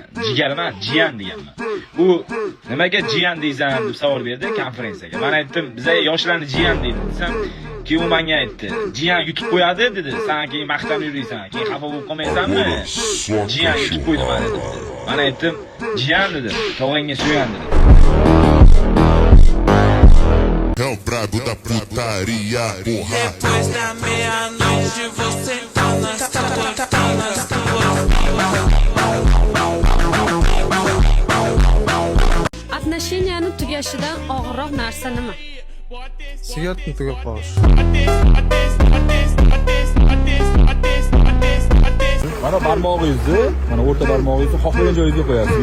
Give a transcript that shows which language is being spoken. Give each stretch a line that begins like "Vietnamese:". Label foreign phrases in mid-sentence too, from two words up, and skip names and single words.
Uzbek: Jigar emas, jiyan deganman. U nimaga jiyan deysan deb savol berdi konferensiyaga. Men aytdim, biz yoshlarni jiyan deydi desam, keyin u menga aytdi, jiyan yutib qo'yadi dedi. Sen keyin maqtanib yuraysan, keyin xafa bo'lib qolmaysanmi? Jiyan yutib qo'ydi meni dedi. Men aytdim, jiyan dedi, tog'angga suyan dedi.
Portuguese: É o brabo da putaria, porra. Depois da meia-noite você tá nas
Uzbek: Отношенияni tugashidan og'irroq narsa nima? Sigaretni tugab qolish. Mana barmog'ingizni, mana o'rta barmog'ingizni xohlagan joyingizga qo'yasiz.